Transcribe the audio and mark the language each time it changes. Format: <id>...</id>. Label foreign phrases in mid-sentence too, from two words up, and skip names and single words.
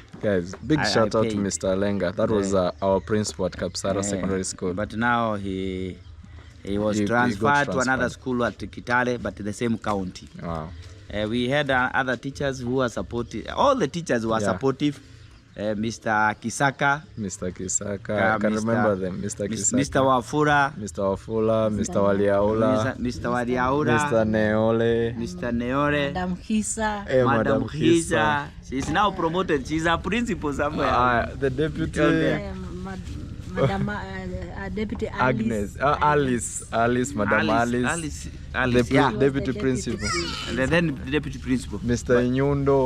<en>Guys, big shout out to paid. Mr. Lenga. That was our principal at Kapsara Secondary School. But now he was He transferred got to another transferred. school at Kitale, but the same county. Wow. We had other teachers who were supportive. All the teachers were supportive. Mr. Kisaka. Mr. Kisaka. I can remember them. Mr. Kisaka. Mr. Wafura. Mr. Wafula. Mr. Waliaula. Mr. Waliaura. Mr. Neole. Mr. Neore. Madam Hisa. Madam Hisa. She's now promoted. She's a principal somewhere. The deputy. Madam Deputy Agnes. Alice. Madam Alice. Deputy principal. And then the deputy principal. Mr. Inyundo.</en>